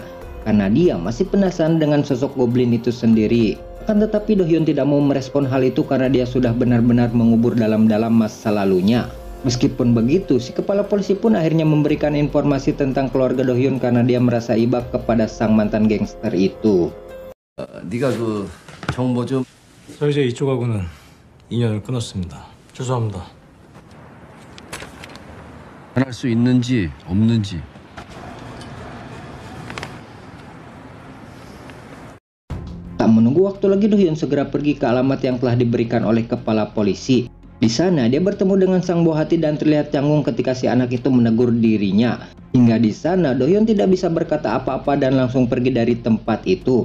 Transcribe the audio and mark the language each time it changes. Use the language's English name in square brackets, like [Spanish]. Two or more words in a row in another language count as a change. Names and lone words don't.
[Indonesian] Karena dia masih penasaran dengan sosok goblin itu sendiri. Akan tetapi Do-hyun tidak mau merespon hal itu karena dia sudah benar-benar mengubur dalam-dalam masa lalunya. Meskipun begitu, si kepala polisi pun akhirnya memberikan informasi tentang keluarga Do-hyun karena dia merasa iba kepada sang mantan gangster itu. [Korean] 네가 그 정보 좀. 저 이제 이쪽하고는 인연을 끊었습니다. 죄송합니다. 할 수 있는지 없는지. [Indonesian] Tak menunggu waktu lagi, Do-hyun segera pergi ke alamat yang telah diberikan oleh kepala polisi. Di sana dia bertemu dengan sang buah hati dan terlihat canggung ketika si anak itu menegur dirinya. Hingga di sana Do-hyun tidak bisa berkata apa-apa dan langsung pergi dari tempat itu.